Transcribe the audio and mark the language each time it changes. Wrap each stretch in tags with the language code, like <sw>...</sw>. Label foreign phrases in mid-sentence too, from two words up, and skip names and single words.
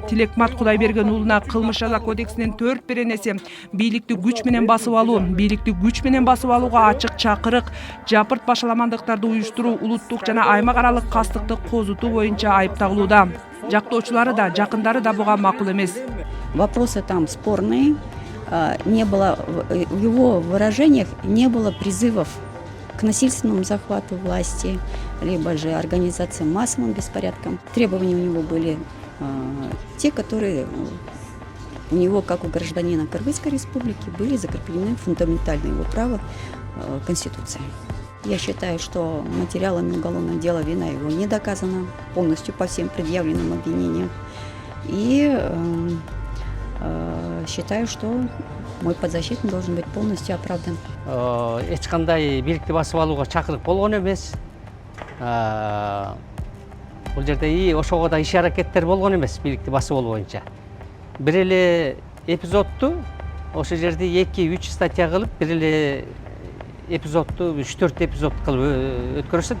<ky>Тилекмат Кудайберген уулуна кылмыш жаза кодексинин 4 беренеси бийликти күч менен басып алуу, бийликти күч менен басып алууга ачык чакырык, жапырт башаламандыктарды уюштуруу, улуттук жана аймак аралык кастыкты козутуу боюнча айыпталууда. Жактоочулары да, жакындары да буга макул эмес.</ky> <ru>Вопросы там спорные, не было, в его выражениях не было призывов к насильственному захвату власти, либо же организации массовым беспорядкам. Требования у него были те, которые у него, как у гражданина Кыргызской республики, были закреплены фундаментальные его права Конституции. Я считаю, что материалами уголовного дела вина его не доказана полностью по всем предъявленным обвинениям. И считаю, что мой подзащитный должен быть полностью оправдан.</ru> <ky>Эч кандай бийликти басып алууга чакырык болгон эмес. Бул жерде ошого да иш аракеттер болгон эмес бийликти басып алуу боюнча. Бир эле эпизодту ошол жерде 2-3 статья кылып, бир эле эпизодту 3-4 эпизод кылып өткөрүшөт.</ky>